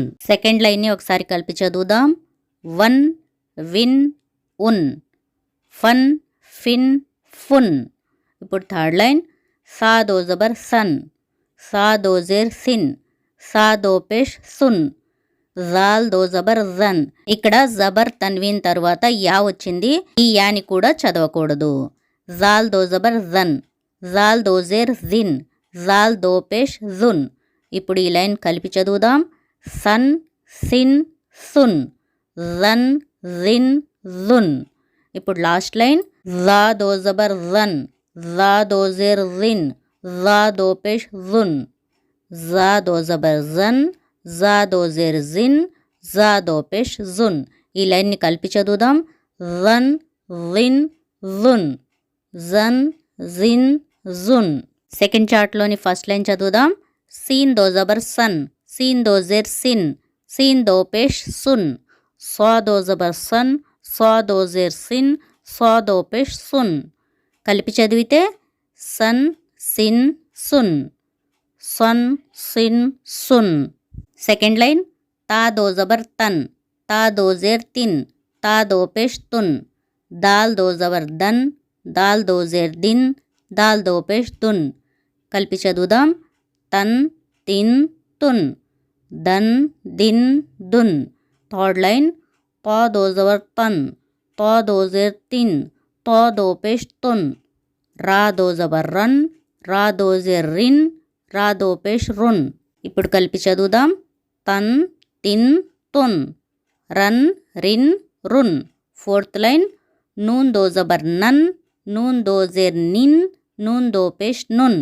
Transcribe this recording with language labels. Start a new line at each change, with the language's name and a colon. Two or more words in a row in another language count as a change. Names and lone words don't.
Telugu: సెకండ్ లైన్ని ఒకసారి కలిపి చదువుదాం. వన్ విన్ ఉన్, ఫన్ ఫిన్ ఫున్. ఇప్పుడు థర్డ్ లైన్
Urdu: ثا دو زبر ثن، ثا دو زیر ثن، ثا دو پیش ثن، ذال دو زبر ذن.
Telugu: ఇక్కడ
Urdu: زبر تنوین
Telugu: తర్వాత యా వచ్చింది, ఈ యాని కూడా చదవకూడదు.
Urdu: ذال دو زبر ذن، ذال دو زیر ذن، ذال دو پیش ذن.
Telugu: ఇప్పుడు ఈ లైన్ కలిపి చదువుదాం. సన్ సిన్ సున్, జన్ జిన్ జున్. ఇప్పుడు లాస్ట్ లైన్
Urdu: زا دو زبر زن، زا دو زیر زن، زا دو پیش زن، زا دو زبر زن، زا دو زیر زن، زا دو پیش زن.
Telugu: ఈ లైన్ని కలిపి చదువుదాం. జన్ జిన్ జున్, జన్ జిన్ జున్. సెకండ్ చార్ట్లోని ఫస్ట్ లైన్ చదువుదాం.
Urdu: سین دو زبر سن، سین دو زیر سن، سین دو پیش سن، صاد دو زبر صن، صاد دو زیر صن، صاد دو پیش صن.
Telugu: కలిపి చదివితే సన్ సిన్ సున్, సన్ సిన్ సున్. సెకండ్ లైన్
Urdu: تا دو زبر تن، تا دو زیر تن، تا دو پیش تن، دال دو زبر دن، دال دو زیر دن، دال دو پیش دن.
Telugu: కలిపి చదువుదాం. తన్ తిన్ తున్, దన్ దిన్ దున్. థర్డ్ లైన్
Urdu: طا دو زبر طن، طا دو زیر طن، طا دو پیش طن، را دو زبر رن، را دو زیر رن، را دو پیش رن.
Telugu: ఇప్పుడు కలిపి చదువుదాం. తన్ తిన్ తున్, రన్ రిన్ రున్. ఫోర్త్ లైన్
Urdu: نون دو زبر نن، نون دو زیر نن، نون دو پیش نن.